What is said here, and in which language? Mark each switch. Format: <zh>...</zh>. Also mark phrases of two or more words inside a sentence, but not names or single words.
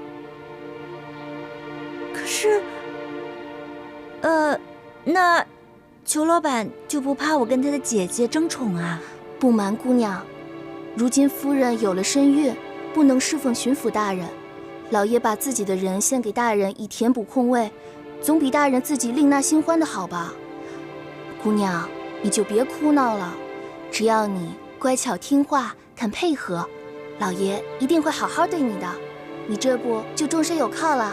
<zh>可是，那裘老板就不怕我跟他的姐姐爭寵啊？不瞞姑娘，如今夫人有了身孕，不能侍奉巡抚大人，老爺把自己的人獻給大人以填補空位，總比大人自己另納新歡的好吧？姑娘，你就別哭鬧了，只要你乖巧聽話，肯配合，老爺一定會好好對你的，你這不就終身有靠了？</zh>